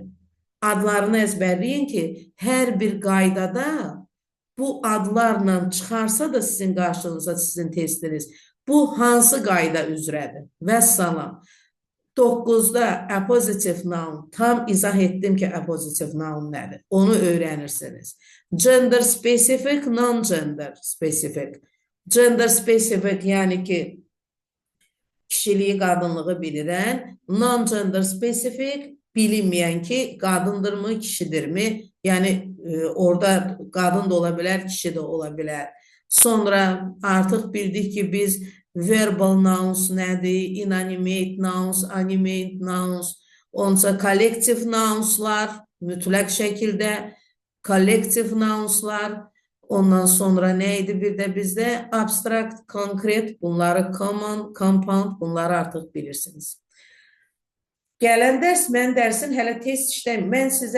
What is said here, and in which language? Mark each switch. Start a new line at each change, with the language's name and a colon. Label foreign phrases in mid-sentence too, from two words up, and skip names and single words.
Azerbaijani: Adlarını əzbərləyin ki, hər bir qaydada bu adlarla çıxarsa da sizin qarşınıza sizin testiniz, bu hansı qayda üzrədir? Vəssalam. 9-da
English: appositive noun.
Azerbaijani: Tam izah etdim ki,
English: appositive noun
Azerbaijani: nədir? Onu öyrənirsiniz.
English: Gender specific, non-gender specific. Gender specific,
Azerbaijani: yəni ki, kişiliyi, qadınlığı bilirən.
English: Non-gender specific,
Azerbaijani: bilinməyən ki, qadındırmı, kişidirmi? Yəni, orada qadın da ola bilər, kişi də ola bilər. Sonra artıq bildik ki, biz
English: verbal nouns
Azerbaijani: nədir?
English: Inanimate nouns, animate nouns,
Azerbaijani: onca
English: collective nounslar,
Azerbaijani: mütləq şəkildə
English: collective nounslar,
Azerbaijani: ondan sonra nə idi bir də bizdə? Abstract, konkret, bunları common, compound, bunları artıq bilirsiniz. Gələn dərs, mən dərsin hələ test işləməyim.